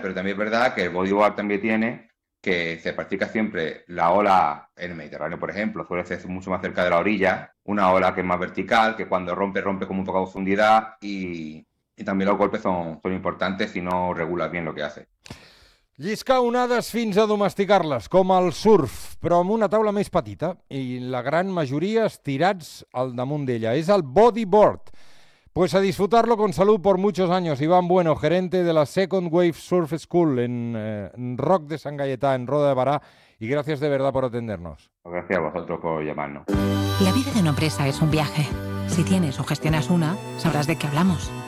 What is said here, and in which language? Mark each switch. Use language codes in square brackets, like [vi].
[es] Pero también es verdad que el bodyboard también tiene que se practica siempre la ola en el Mediterráneo, por ejemplo, suele ser mucho más cerca de la orilla. Una ola que es más vertical, que cuando rompe, rompe con muy poca profundidad y también los golpes son importantes si no regulas bien lo que hace. [ca] Lliscar onades fins a domesticar-les, com al surf, però amb una taula més petita i la gran majoria estirats al damunt d'ella. És el bodyboard. [es] Pues a disfrutarlo con salud por muchos años. Iván Bueno, gerente de la Second Wave Surf School en Roc de Sant Gaietà, en Roda de Barà. Y gracias de verdad por atendernos. Gracias a vosotros por llamarnos. La vida de una empresa es un viaje. Si tienes o gestionas una, sabrás de qué hablamos.